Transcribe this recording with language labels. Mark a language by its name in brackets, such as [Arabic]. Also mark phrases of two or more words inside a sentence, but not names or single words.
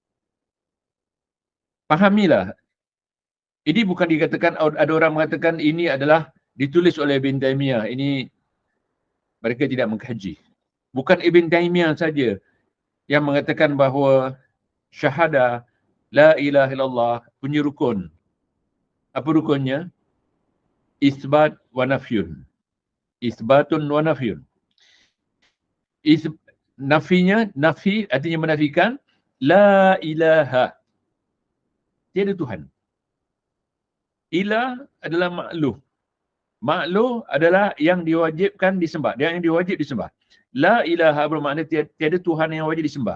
[Malay] Fahamilah. Ini bukan dikatakan, ada orang mengatakan ini adalah ditulis oleh Ibn Taymiyah. Ini mereka tidak mengkaji. Bukan Ibn Taymiyah saja yang mengatakan bahawa syahadah, [Arabic] la ilaha illallah [Malay] punya rukun. Apa rukunnya? [Arabic] Isbat wa nafyun. Isbatun wa nafyun. [Malay] Nafinya, nafi artinya menafikan, [Arabic] la ilaha. [Malay] Tiada Tuhan. Ilah adalah makluh. Makluh adalah yang diwajibkan disembah. Dia yang diwajib disembah. [Arabic] La ilaha [Malay] bermakna tiada Tuhan yang wajib disembah.